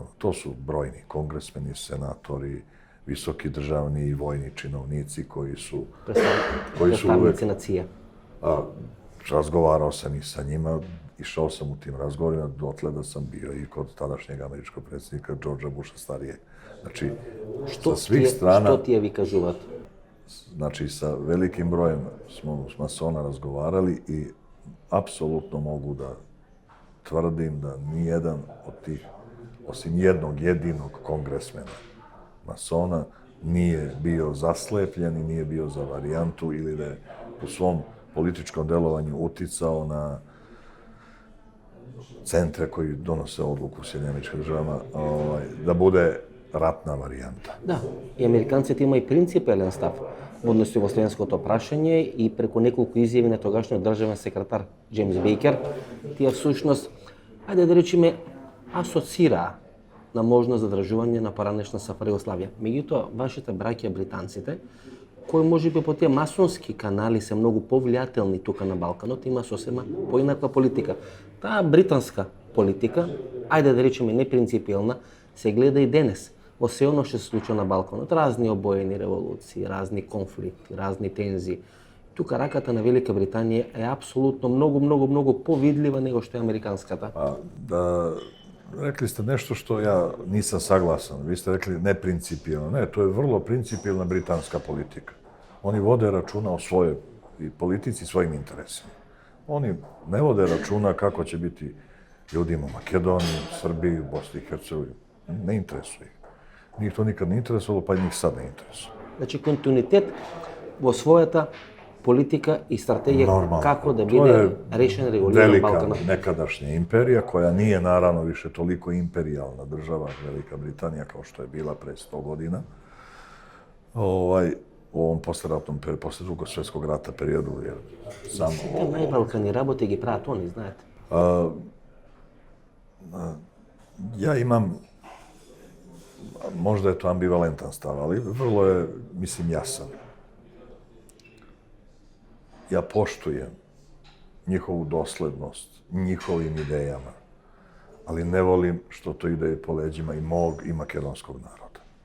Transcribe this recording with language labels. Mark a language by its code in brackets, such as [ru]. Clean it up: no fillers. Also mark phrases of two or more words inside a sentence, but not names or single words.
[sr] To su brojni kongresmeni, senatori, visoki državni i vojni činovnici koji su [mk] Представници на ЦИА. [sr] Razgovarao sam i sa njima, išao sam u tim razgovorima, dotle da sam bio i kod tadašnjeg američkog predsjednika Georgea Busha starijeg. Znači, sa svih strana... [mk] Што тие ви кажуваат? [sr] Znači, sa velikim brojem smo s masona razgovarali i apsolutno mogu da tvrdim da nijedan od tih, osim jednog jedinog kongresmena masona, nije bio zaslepljen i nije bio za varijantu ili da je u svom političkom delovanju uticao na centre koji donose odluku u Sjedinjenim Američkim Državama da bude ratna varijanta. [mk] Да, и американците има и принципелен став во однос во словенското прашање и преку неколку изјави на тогашниот државен секретар Джеймс Бейкер, тие всушност, ајде да речеме, асоцираа на можност задржување на поранешна СФР Југославија. Меѓутоа, вашите браќа британците, кои можеби по тие масонски канали се многу повлијателни тука на Балканот, има сосема поинаква политика. Таа британска политика, ајде да речеме непринципиелна, се гледа и денес во се оно што се случува на Балканот. Разни обоени револуции, разни конфликти, разни тензии. Тука раката на Велика Британија е апсолутно многу повидлива него што е американската. [sr] Rekli ste nešto što ja nisam saglasan. Vi ste rekli neprincipijelno. Ne, to je vrlo principijelna britanska politika. Oni vode računa o svojoj politici i svojim interesima. Oni ne vode računa kako će biti ljudima u Makedoniji, Srbiji, Bosni i Hercegovini. Ne interesuje ih. Njih to nikad ne interesovalo, pa njih sad ne interesuje. [mk] Значи, континуитет во својата [sr] politika i strategija Normalno. kako da bude rešen reguliran Balkana. Velika nekadašnja imperija, koja nije naravno više toliko imperijalna država, Velika Britanija, kao što je bila pre 100 godina, u ovom posleratnom, posle Drugog svjetskog rata periodu, jer sam... [mk] Сите најбалкани работи ги прават они, знаете. [sr] Ja imam, možda je to ambivalentan stav, ali vrlo je, mislim, jasan. Ja poštujem njihovu doslednost, njihovim idejama, ali ne volim što to ide po leđima i mog i makedonskog naroda.